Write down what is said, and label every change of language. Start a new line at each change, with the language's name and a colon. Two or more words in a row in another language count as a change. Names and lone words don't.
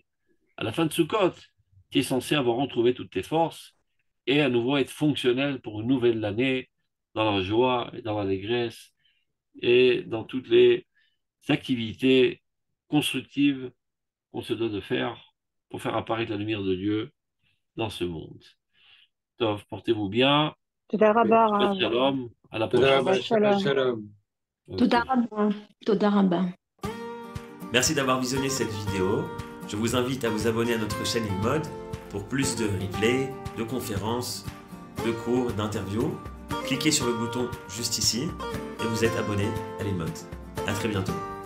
French: À la fin de Sukkot, tu es censé avoir retrouvé toutes tes forces et à nouveau être fonctionnel pour une nouvelle année, dans la joie et dans l'allégresse et dans toutes les activités constructives qu'on se doit de faire pour faire apparaître la lumière de Dieu dans ce monde. Tov, portez-vous bien.
Hebrew: תודה רבה, Shabbat הרב. shalom.
French: À la
Hebrew: תודה
French: prochaine.
Hebrew: רבה, שבת שלום. תודה רבה. תודה רבה.
French: Merci d'avoir visionné cette vidéo. Je vous invite à vous abonner à notre chaîne InMode pour plus de replays, de conférences, de cours, d'interviews. Cliquez sur le bouton juste ici et vous êtes abonné à l'InMode. À très bientôt.